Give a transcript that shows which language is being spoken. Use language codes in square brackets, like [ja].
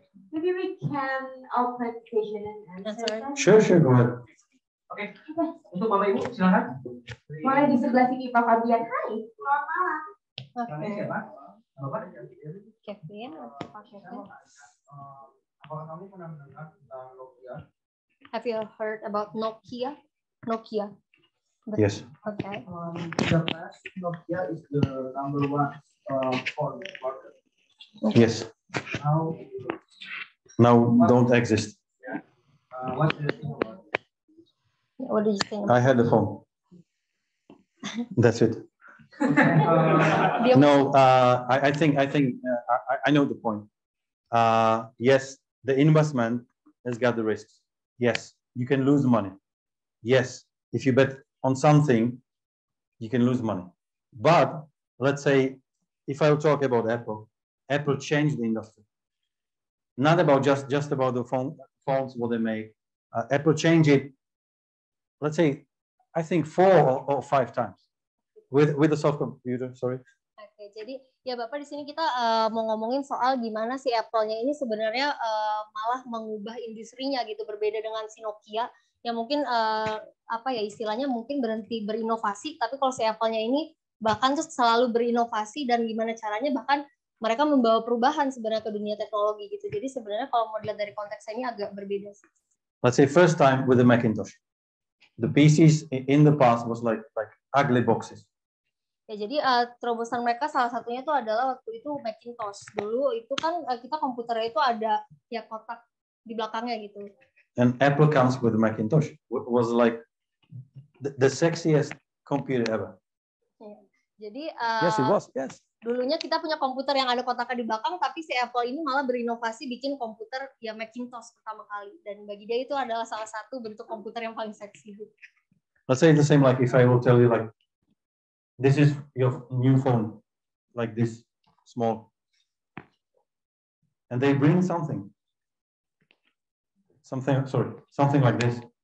[en] Maybe we can open session and answer. Sure, go ahead. [id] Oke, untuk Bapak Ibu silakan. Mulai di sebelah sini Pak Fabian. Hai, selamat malam. Namanya siapa? Bapak? Kevin atau Pak Kevin? Apakah kamu pernah mendengar tentang rupiah? [en] Have you heard about Nokia? Nokia. Yes. Okay. The past, Nokia is the number one phone market. Yes. Now, Now don't exist. what do you think about it? What do you think? I had a phone. That's it. Okay, No, I think I know the point. Yes, the investment has got the risks. Yes, you can lose money. Yes, if you bet on something, you can lose money. But let's say, if I talk about Apple, Apple changed the industry. Not about just about the phones, what they make. Apple changed it. Let's say, I think 4 or 5 times with the soft computer. Sorry. [id] Oke, jadi ya Bapak di sini kita mau ngomongin soal gimana si Apple-nya ini sebenarnya malah mengubah industrinya gitu, berbeda dengan si Nokia yang mungkin apa ya istilahnya mungkin berhenti berinovasi, tapi kalau si Apple-nya ini bahkan tuh selalu berinovasi dan gimana caranya bahkan mereka membawa perubahan sebenarnya ke dunia teknologi gitu. Jadi sebenarnya kalau mau dilihat dari konteksnya ini agak berbeda sih. [en] Let's say first time with the Macintosh. The PCs in the past was like ugly boxes. [id] Ya, jadi terobosan mereka salah satunya itu adalah waktu itu Macintosh. Dulu itu kan kita komputernya itu ada ya kotak di belakangnya gitu. [en] And Apple comes with the Macintosh. Was like the sexiest computer ever. [id] Ya. Jadi [en] Yes, it was. Yes. [id] dulunya kita punya komputer yang ada kotaknya di belakang, tapi si Apple ini malah berinovasi bikin komputer ya Macintosh pertama kali. Dan bagi dia itu adalah salah satu bentuk komputer yang paling seksi. [en] Let's say the same like if I will tell you like, this is your new phone, like this small. And they bring something like this.